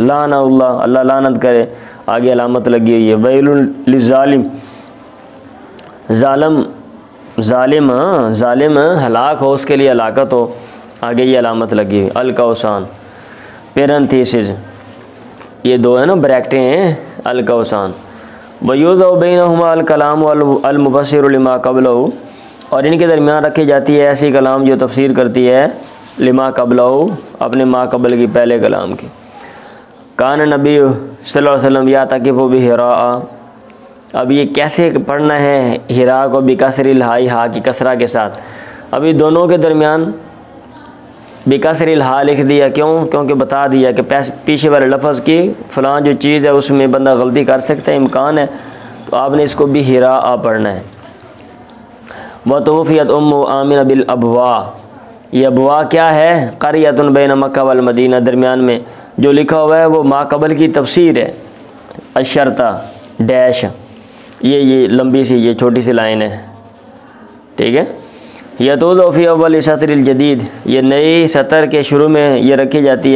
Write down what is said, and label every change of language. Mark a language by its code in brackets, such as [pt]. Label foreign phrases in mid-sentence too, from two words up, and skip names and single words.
[ur] لعنہ اللہ، اللہ لعنت کرے، آگے علامت لگی ہوئی ہے. [ar] ويل للظالم, [ur] ظالم، ظالم ہلاک ہو، اس کے لیے ہلاکت ہو، آگے یہ علامت لگی ہوئی. [ar] القوسان, [ur] پیرینتھیسس، یہ دو ہے نا بریکٹیں ہیں, [ar] القوسان. ويوضع بينهما الكلام المفسر لما قبله, [ur] اور ان کے درمیان رکھی جاتی ہے ایسی کلام جو تفسیر کرتی ہے [ar] لما قبله, [ur] اپنے ما قبل کی پہلے کلام کی. [ar] كان نبي صلى الله عليه وسلم يا تكف بحرا, [ur] اب یہ کیسے پڑھنا ہے حرا کو [ar] بكسر الحاء, [ur] حا کی کسرہ کے ساتھ. ابھی دونوں کے درمیان [ar] بكسر الحا [ur] لکھ دیا، کیوں? کیونکہ بتا دیا کہ پیچھے والے لفظ کی فلاں جو چیز ہے اس میں بندہ غلطی کر سکتا ہے، امکان ہے، تو آپ نے اس کو بھی حرا پڑھنا ہے. [ar] وتوفيت أم آمنة بالأبواء. [ur] یہ ابواء کیا ہے? [ar] قريةٌ بين مكة والمدينة, [ur] درمیان میں جو لکھا ہوا ہے وہ ماقبل کی تفسیر ہے. الشرطہ ڈیش، یہ لمبی سی یہ چھوٹی سی لائن ہے، ٹھیک ہے. [ar] يوضع في أول السطر الجديد, [ur] یہ نئی سطر کے شروع میں یہ رکھی جاتی ہے.